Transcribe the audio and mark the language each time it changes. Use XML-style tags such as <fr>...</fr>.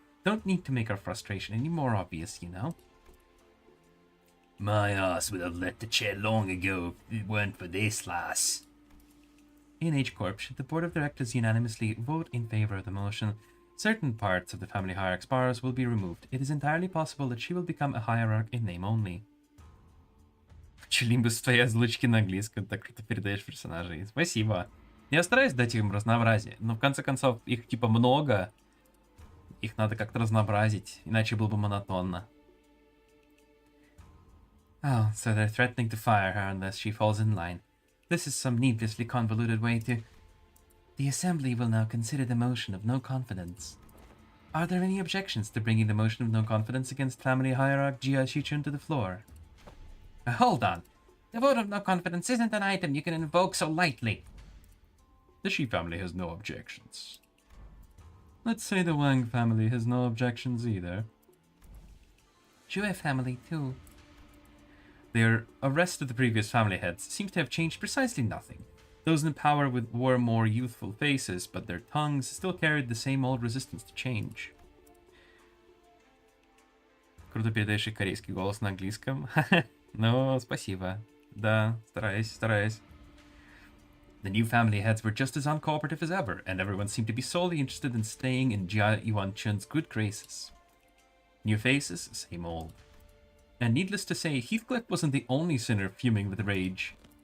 <en>Don't need to make our frustration any more obvious, you know? My ass would have left the chair long ago if it weren't for this, lass. In H-Corp, should the board of directors unanimously vote in favor of the motion, certain parts of the family hierarch's powers will be removed. It is entirely possible that she will become a hierarch in name only.</en> <ru>Limbus, твои озвучки на английском, так круто передаешь персонажей. Спасибо. Я стараюсь дать им разнообразие, но в конце концов их типа много. Их надо как-то разнообразить, иначе было бы монотонно.</ru> <en>Oh, so they're threatening to fire her unless she falls in line. This is some needlessly convoluted way to... The assembly will now consider the motion of no confidence. Are there any objections to bringing the motion of no confidence against family hierarch Jia Shichun to the floor? Hold on. The vote of no confidence isn't an item you can invoke so lightly. The Shi family has no objections. Let's say the Wang family has no objections either. Jue family too. Their arrest of the previous family heads seems to have changed precisely nothing. Those in power wore more youthful faces, but their tongues still carried the same old resistance to change.</en> <ru>Круто передаешь корейский голос на английском. Ну, спасибо. Starajсь.</ru> <en>The new family heads were just as uncooperative as ever, and everyone seemed to be solely interested in staying in Jia Yuanchun's good graces. New faces, same old. And needless to say, Heathcliff wasn't the only sinner fuming with rage.</en>